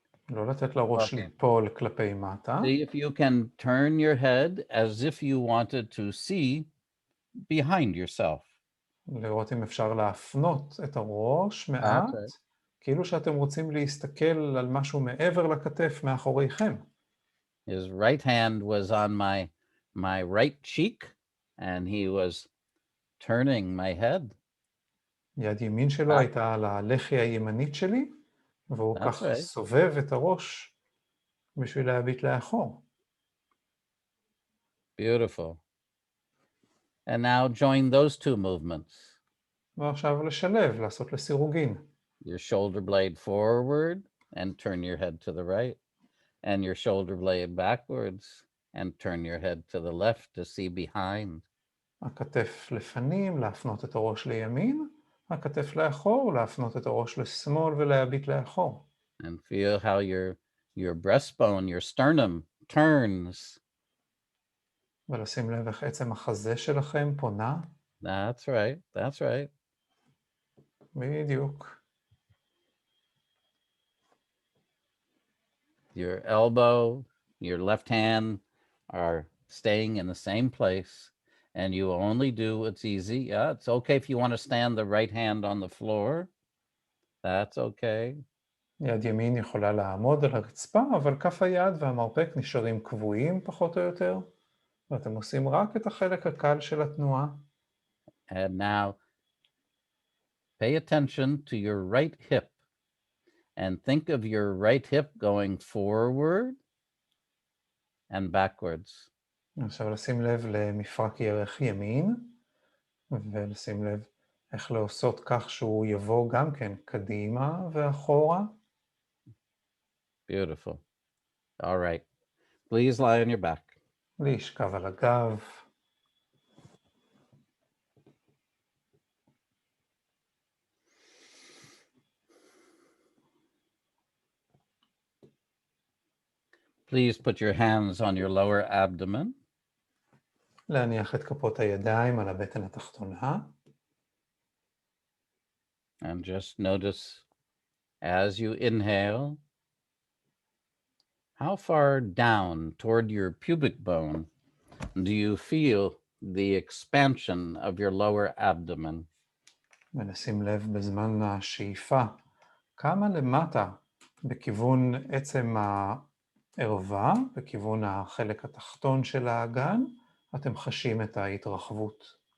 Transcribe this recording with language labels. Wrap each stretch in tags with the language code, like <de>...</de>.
<he>לא לתת לראש ליפול כלפי מטה.</he> <en>See if you can turn your head as if you wanted to see behind yourself.</en> <he>לראות אם אפשר להפנות את הראש מעט, כאילו שאתם רוצים להסתכל על משהו מעבר לכתף מאחוריכם.</he> <en>His right hand was on my right cheek, and he was turning my head.</en> <he>יד ימין שלו הייתה על הלחי הימנית שלי, והוא כך סובב את הראש בשביל להביט לאחור.</he> <en>Beautiful. And now join those two movements.</en> <he>ועכשיו לשלב, לעשות לסירוגין.</he> <en>Your shoulder blade forward and turn your head to the right, and your shoulder blade backwards and turn your head to the left to see behind.</en> <he>הכתף לפנים, להפנות את הראש לימין, הכתף לאחור, להפנות את הראש לשמאל ולהביט לאחור.</he> <en>And feel how your breastbone, your sternum turns.</en> <he>ולשים לב איך עצם החזה שלכם פונה.</he> <en>That's right.</en> <he>בדיוק.</he> <en>Your elbow, your left hand are staying in the same place, and you only do what's easy. Yeah, it's okay if you want to stand the right hand on the floor. That's okay.</en> <he>יד ימין יכולה לעמוד על הרצפה, אבל כף היד והמרפק נשארים קבועים פחות או יותר, ואתם עושים רק את החלק הקל של התנועה.</he> <en>And now, pay attention to your right hip, and think of your right hip going forward and backwards.</en> <he>עכשיו לשים לב למפרק ירך ימין, ולשים לב איך לעשות כך שהוא יבוא גם כן קדימה ואחורה.</he> <en>Beautiful. All right. Please lie on your back.</en> <he>להשכב על הגב.</he> <en>Please put your hands on your lower abdomen.</en> <he>להניח את כפות הידיים על הבטן התחתונה.</he> <en>And just notice as you inhale, how far down toward your pubic bone do you feel the expansion of your lower abdomen?</en> <he>ונשים לב בזמן השאיפה, כמה למטה בכיוון עצם הערווה, בכיוון החלק התחתון של האגן, אתם חשים את ההתרחבות.</he>